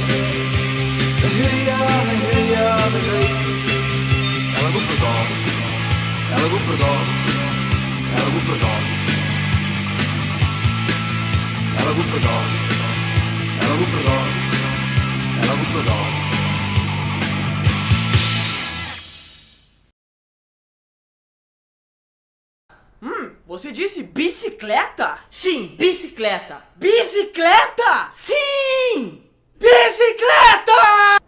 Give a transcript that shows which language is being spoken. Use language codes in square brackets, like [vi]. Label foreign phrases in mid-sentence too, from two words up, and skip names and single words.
[et] Me hüüame kõik. Ära kukku too, ära kukku too, ära kukku too. Ära kukku too, ära kukku too, ära kukku too. [pt] Você disse bicicleta? Sim, bicicleta. Bicicleta? Sim! Bicicleta!